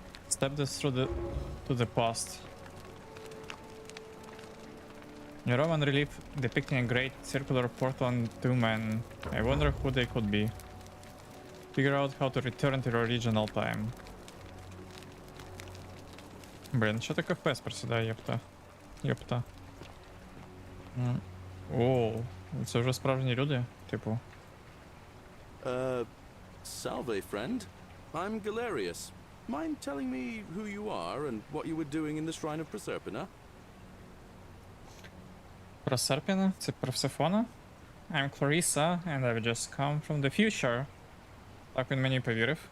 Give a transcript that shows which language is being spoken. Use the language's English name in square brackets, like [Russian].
[English] Step this through to the past. A Roman relief depicting a great circular portal and two men. I wonder who they could be. Figure out how to return to your original time. [Ukrainian] Блін, що таке FPS просідає, єпта? Єпта. Оу, це вже справжні люди, типу. [English] Salve, friend. I'm Galerius. Mind telling me who you are and what you were doing in the Shrine of Proserpina? [Ukrainian] Proserpina? Це Персефона? [English] I'm Clarissa, and I've just come from the future. [Ukrainian] Так він мені повірив.